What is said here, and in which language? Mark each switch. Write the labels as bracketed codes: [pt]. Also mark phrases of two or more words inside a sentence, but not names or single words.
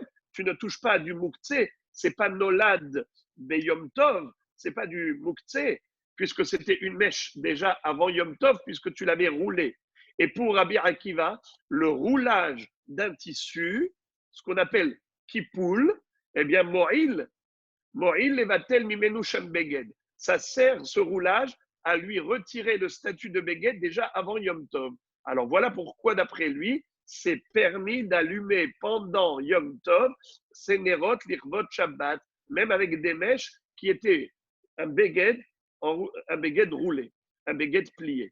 [fr] Tu ne touches pas à du mouktsé, c'est pas [he] Nolad Beyom Tov, [fr] c'est pas du mouktsé, puisque c'était une mèche déjà avant Yom Tov, puisque tu l'avais roulé. Et pour Rabbi Akiva, le roulage d'un tissu, ce qu'on appelle kipoul, eh bien, [he] מועיל לבטל ממנו שם בגד. [fr] Ça sert, ce roulage, à lui retirer le statut de beged déjà avant Yom Tov. Alors voilà pourquoi, d'après lui, c'est permis d'allumer pendant Yom Tov ces Nerot, l'Irvot Shabbat, même avec des mèches qui étaient un beged roulé, un beged plié.